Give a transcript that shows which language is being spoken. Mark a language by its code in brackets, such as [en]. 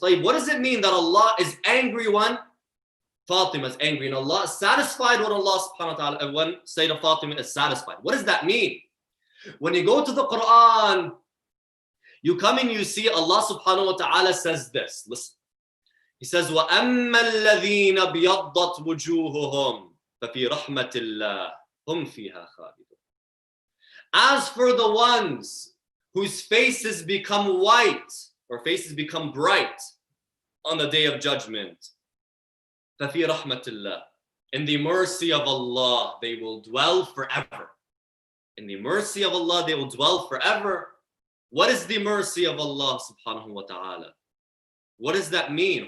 [en] Like, what does it mean that Allah is angry when Fatima is angry, and Allah is satisfied when Allah Subhanahu wa Ta'ala, when Sayyidah Fatima is satisfied? What does that mean? When you go to the Quran, you come and you see Allah Subhanahu wa Ta'ala says this. Listen. He says, [ar] وَأَمَّا الَّذِينَ بِيَضَّتْ وُجُوهُهُمْ فَفِي رَحْمَةِ اللَّهِ هُمْ فِيهَا خَالِدُونَ. [en] As for the ones whose faces become white or faces become bright on the day of judgment, [ar] فَفِي رَحْمَةِ اللَّهِ, [en] in the mercy of Allah, they will dwell forever. In the mercy of Allah, they will dwell forever. What is the mercy of Allah subhanahu wa ta'ala? What does that mean?